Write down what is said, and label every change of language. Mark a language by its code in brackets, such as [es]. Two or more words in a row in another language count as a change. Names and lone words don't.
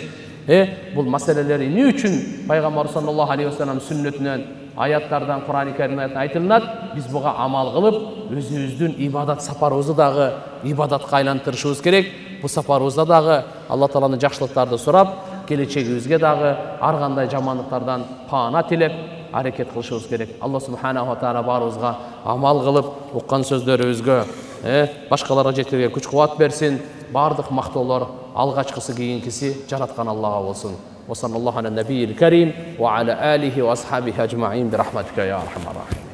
[ky] Бул маселелер эмне үчүн Пайгамбар [ar] صلى الله عليه وسلم [ky] сүннөтүнөн, аяттардан, Кур'ан-ы Каримден айтылат, биз буга амал кылып, өзүбүздүн ибадат сапарыбызды дагы ибадатка айлантырышыбыз керек. Бу сапарыбызда дагы Алла Тааланын жакшылыктарды сурап, келечегибизге дагы ар кандай жамандыктардан паана тилеп, аракет кылышыбыз керек. Алла [ar] سبحانه وتعالى [ky] баарыбызга амал кылып, уккан сөздөрүбүзгө башкаларга жеткирүүгө күч кубат берсин. Бардык мактоолор алгачкысы кийинкиси жараткан Аллага болсун. [ar] وصلى الله على النبي الكريم وعلى آله وأصحابه أجمعين برحمتك يا أرحم الراحمين.